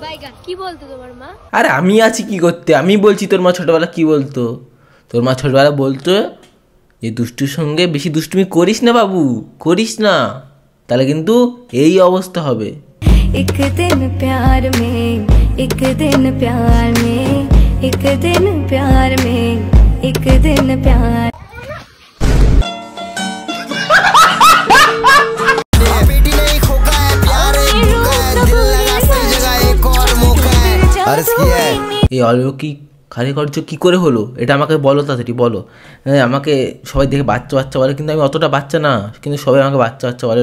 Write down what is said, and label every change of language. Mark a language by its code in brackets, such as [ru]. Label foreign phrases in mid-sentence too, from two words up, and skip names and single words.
[bn] কি বলতো তোমার মা? আরে আমি আছি কি করতে? আমি বলছি তোর মা ছোটবেলা কি বলতো? তোর মা ছোটবেলা বলতো যে দুষ্টুর সঙ্গে বেশি দুষ্টুমি করিস না বাবু, করিস না, তাহলে কিন্তু এই অবস্থা হবে। [hi] एक दिन प्यार में, एक दिन प्यार में, एक दिन प्यार में, एक दिन प्यार। [bn] এই অলৌকিক কারিকর্য কি করে হলো? এটা আমাকে বলো, তাড়াতাড়ি বলো। আমাকে সবাই দেখে বাচ্চা বাচ্চা বলে, কিন্তু আমি অতটা বাচ্চা না, কিন্তু সবাই আমাকে বাচ্চা বাচ্চা বলে।